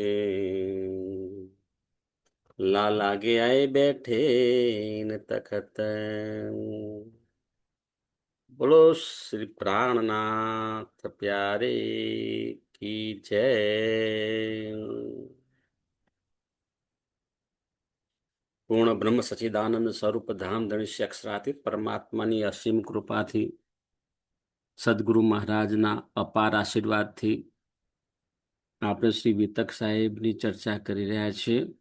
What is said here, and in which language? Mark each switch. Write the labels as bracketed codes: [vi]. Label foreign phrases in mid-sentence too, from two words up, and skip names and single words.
[hi] लाल आगे आए बैठे न तखत। बोलो श्री प्राणनाथ प्यारे की जय। [gu] પૂર્ણ બ્રહ્મ સચિદાનંદ સ્વરૂપ ધામ ધણિષ્ય અક્ષરાતીત પરમાત્માની અસીમ કૃપાથી, સદગુરુ મહારાજના અપાર આશીર્વાદથી આપણે શ્રી વિતક સાહેબની ચર્ચા કરી રહ્યા છીએ.